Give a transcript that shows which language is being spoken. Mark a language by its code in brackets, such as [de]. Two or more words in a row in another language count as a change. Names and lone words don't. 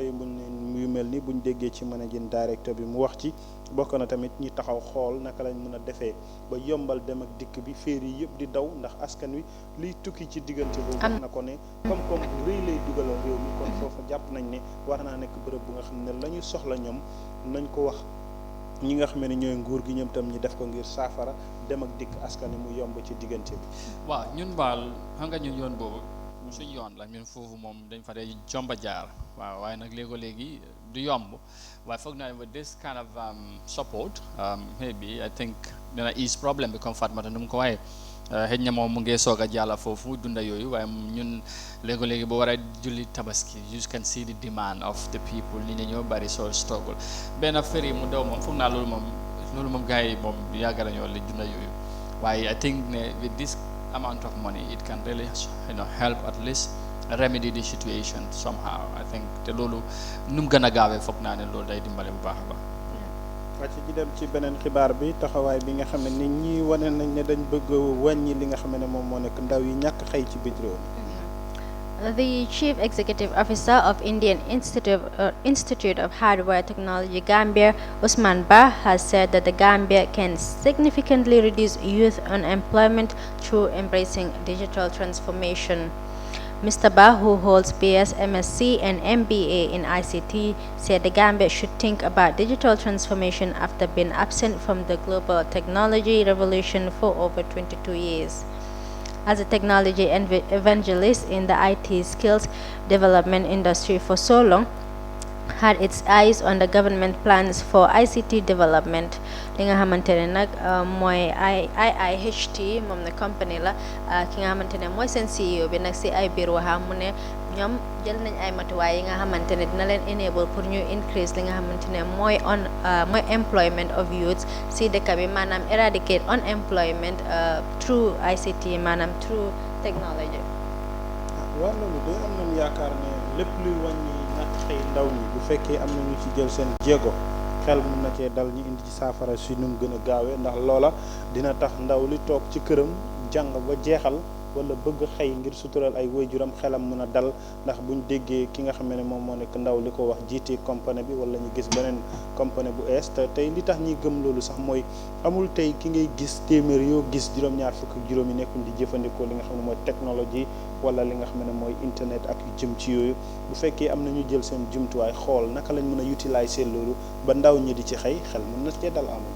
[wo] yu buñ yu melni buñ déggé ci managing director bi mu wax ci bokk na tamit ñi taxaw xool naka lañ mën a defee ba yombal dem ak dikk bi féeri yëpp di daw ndax askan wi liy tukki ci diggante boobu wax na ko ne comme rëy lay dugalal réew mi kon foofa jàpp nañ ne war naa nekk bërëb bu nga xam ne la ñu soxla ñoom nañ ko wax ñi nga xam ne ñooy nguur gi ñoom tam ñi def ko ngir saafara dem ak dikk askan wi mu yomb ci diggante bi. waaw ñun baal xam nga ñun yoon boobu suñ yoon la ñun foofu moom dañ fa dee jomba jaar waaw waaye nag léegi du yomb waaye foog naa [en] with this kind of support maybe I think [wo] dina ease problem bi comme Fatmata nu mu ko waxee xëy na moom mu ngi soog a jàlla foofu dunda yooyu waaye ñun léegi bu war a julli tabaski [en] you can see the demand of the people [wo] ni ñoo bari soo struggle benn ferry mu daw moom foog naa loolu moom gars yi moom yàgg nañoo li dunda yooyu waaye [en] I think [wo] ne [en] with this amount of money it can really help at least remedy the situation somehow. I think [wo] te loolu nu mu gën a gaawee foog naa ne loolu day dimbale bu baax a baax. wàcc ci dem ci beneen xibaar bi taxawaay bi nga xam ne nit ñi wane nañ ne dañ bëgg wàññi li nga xam ne moom moo nekk ndaw yi ñàkk xëy ci biir réew mi. [en] The Chief Executive Officer of Indian Institute of Hardware Technology Gambia, Usman Ba, has said that the Gambia can significantly reduce youth unemployment through embracing digital transformation. Mr. Ba, who holds BS, MSc and MBA in ICT, said the Gambia should think about digital transformation after being absent from the global technology revolution for over 22 years. As a technology evangelist in the IT skills development industry for so long, had its eyes on the government plans for ICT development. [wo] li nga xamante ne nag mooy IIHT moom ne company la ki nga xamante ne mooy seen CEO bi nag si ay biir waxam mu ne ñoom jël nañ ay matuwaay yi nga xamante ne dina leen enable pour ñu increase li nga xamante ne mooy [en] employment of youths [wo] si dëkk bi maanaam [en] eradicate unemployment through ICT [wo] maanaam [en] through technology. [wo] waaw loolu de am nañu yaakaar ne lépp luy wàññi ñàkk xëy ndaw ñi bu fekkee am na ñu ci jël seen jéego xel mun na cee dal ñu indi ci saafara si nu mu gën a gaawee ndax loola dina tax ndaw li toog ci këram jàng ba jeexal wala bëgg xëy ngir sutural ay waajuram xelam mën a dal ndax buñ déggee ki nga xam ne moom moo nekk ndaw li ko wax jiite compagnie bi wala ñu gis beneen compagnie bu ees te tey li tax ñuy gëm loolu sax mooy amul tey ki ngay gis téeméer yoo gis juróom-ñaar fukk ak juróom yi nekkuñ di jëfandikoo li nga xam ne mooy technologie wala li nga xam ne mooy internet ak yu jëm ci yooyu bu fekkee am na ñu jël seen jumtuwaay xool naka lañ mën a utiliser loolu ba ndaw ñi di ci xëy xel mën na cee dal amatu.